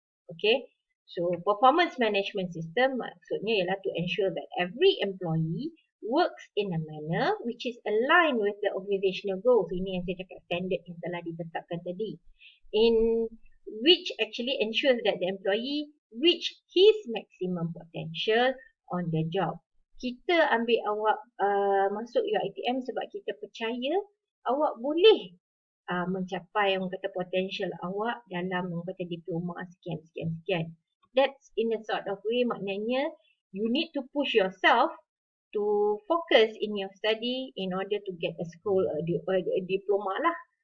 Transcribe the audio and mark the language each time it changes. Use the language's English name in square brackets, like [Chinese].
[English] Okay, so performance management system [Malay] maksudnya ialah [English] to ensure that every employee works in a manner which is aligned with the organizational goals. [Malay] Ini yang saya cakap standard yang telah ditetapkan tadi. [English] In which actually ensures that the employee reach his maximum potential on the job. [Malay] Kita ambil awak masuk UiTM sebab kita percaya awak boleh mencapai potential awak dalam diploma sekian. [English] That's in a sort of way, [Malay] maknanya [English] you need to push yourself to focus in your study in order to get a school diploma lah.